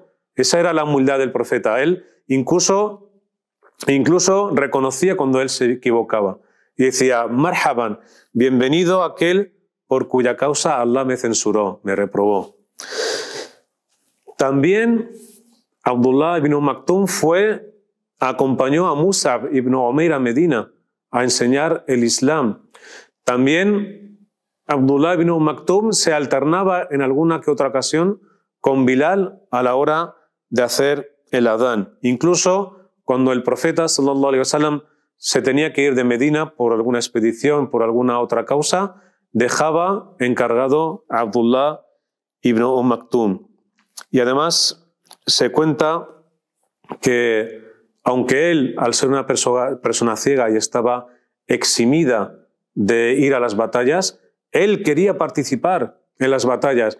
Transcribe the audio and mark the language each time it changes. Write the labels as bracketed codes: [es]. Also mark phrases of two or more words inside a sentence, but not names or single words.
[es] Esa era la humildad del profeta. Él incluso reconocía cuando él se equivocaba. Y decía: marhaban, bienvenido aquel por cuya causa Allah me censuró, me reprobó. También Abdullah ibn Maktum acompañó a Mus'ab ibn Umair a Medina a enseñar el Islam. También Abdullah ibn Maktum se alternaba en alguna que otra ocasión con Bilal a la hora de hacer el adán. Incluso cuando el profeta [ar] صلى الله عليه وسلم [es] se tenía que ir de Medina por alguna expedición, por alguna otra causa, dejaba encargado a Abdullah ibn Maktum. Y además se cuenta que, aunque él, al ser una persona ciega y estaba eximida de ir a las batallas, él quería participar en las batallas.